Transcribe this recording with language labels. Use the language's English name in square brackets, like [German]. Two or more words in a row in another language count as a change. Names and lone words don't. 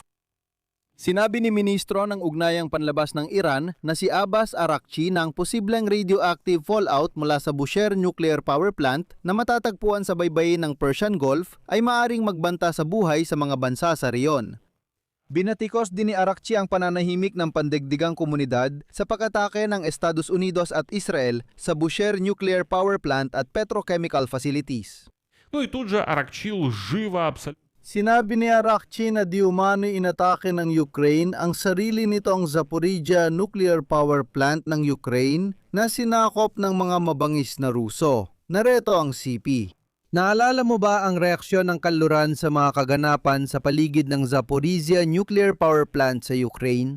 [Filipino] Sinabi ni Ministro ng Ugnayang Panlabas ng Iran na si Abbas Araghchi na ang posibleng radioactive fallout mula sa Bushehr Nuclear Power Plant na matatagpuan sa baybayin ng Persian Gulf ay maaring magbanta sa buhay sa mga bansa sa riyon. Binatikos din ni Araghchi ang pananahimik ng pandaigdigang komunidad sa pag-atake ng Estados Unidos at Israel sa Bushehr Nuclear Power Plant at [English] petrochemical facilities. [Russian] Ну и тут же Аракчи лживо абсолютно. [Filipino] Sinabi ni Araghchi na di umano'y inatake ng Ukraine ang sarili nitong Zaporizhia Nuclear Power Plant ng Ukraine na sinakop ng mga mabangis na Ruso. Narito ang CP. Naalala mo ba ang reaksyon ng kanluran sa mga kaganapan sa paligid ng Zaporizhia Nuclear Power Plant sa Ukraine?